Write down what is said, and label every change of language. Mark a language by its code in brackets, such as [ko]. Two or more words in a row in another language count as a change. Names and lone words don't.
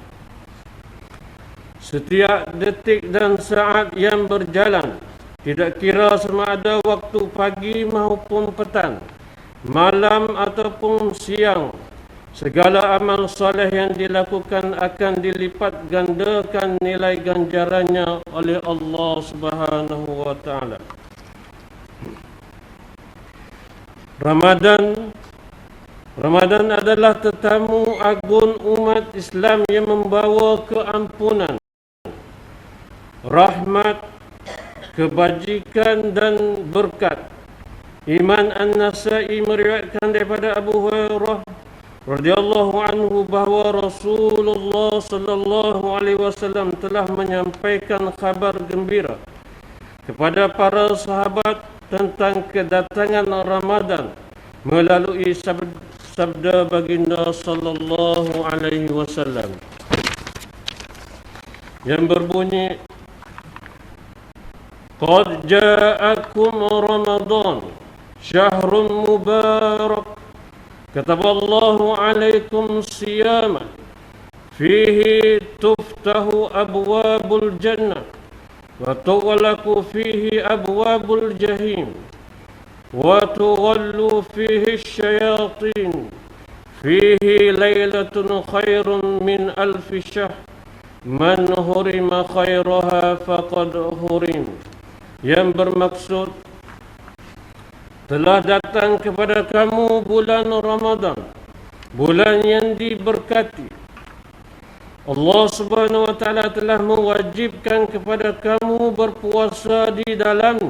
[ms] Setiap detik dan saat yang berjalan, tidak kira sama ada waktu pagi maupun petang, malam ataupun siang, segala amal soleh yang dilakukan akan dilipat gandakan nilai ganjarannya oleh Allah [ar] سبحانه وتعالى. [ms] Ramadan adalah tetamu agung umat Islam yang membawa keampunan, rahmat, kebajikan dan berkat Iman An-Nasai meriwayatkan daripada Abu Hurairah [ar] رضي الله عنه [ms] bahawa Rasulullah [ar] صلى الله عليه وسلم [ms] telah menyampaikan kabar gembira kepada para sahabat tentang kedatangan Ramadan melalui sabda baginda [ar] صلى الله عليه وسلم [ms] yang berbunyi, [ar] "قد جاءكم رمضان شهر مبارك كتب الله عليكم صيام فيه تفتح أبواب الجنة وتغلق فيه أبواب الجحيم وتغل فيه الشياطين فيه ليلة خير من ألف شهر من حرم خيرها فقد حرم." [ms] Yang bermaksud, telah datang kepada kamu bulan Ramadan, bulan yang diberkati. Allah [ar] سبحانه وتعالى [ms] telah mewajibkan kepada kamu berpuasa di dalamnya.